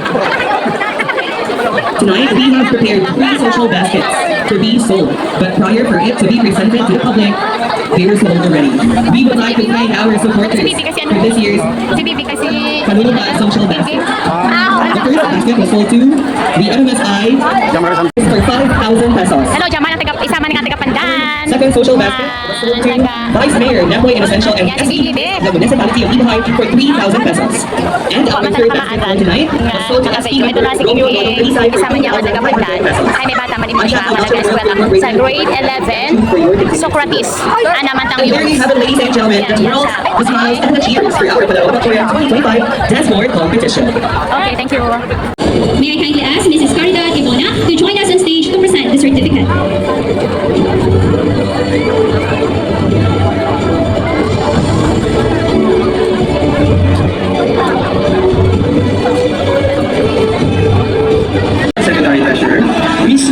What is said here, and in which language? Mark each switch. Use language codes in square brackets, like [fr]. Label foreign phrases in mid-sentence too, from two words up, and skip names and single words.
[en] Tonight, we have prepared 3 social baskets to be sold, but prior for it to be presented to the public, they were sold already. We would like to thank our supporters for this year's Panunumpa social basket. The first basket was sold to the MMSI for 5,000 pesos. [akl] Hello, Jaman, isa man nga tagapandaan. [en] Second social basket was sold to Vice Mayor Nepoy and Essential and SE of the Municipality of Ibajay for 3,000 pesos. And our third basket for tonight was sold to SE member Romeo Lolo Pelisay for 2,500 pesos. [tl] Ay, may bata man din mo siya malagay sa grade 11, Socrates. Anamantang [en] And there you have it, ladies and gentlemen, the twirls, the smiles, and the cheers for our Palawan Culture 2025 Dance Floor Competition. Okay, thank you. May I kindly ask Mrs. Caridad Ibona to join us on stage to present the certificate. Secretary Treasurer, Ms.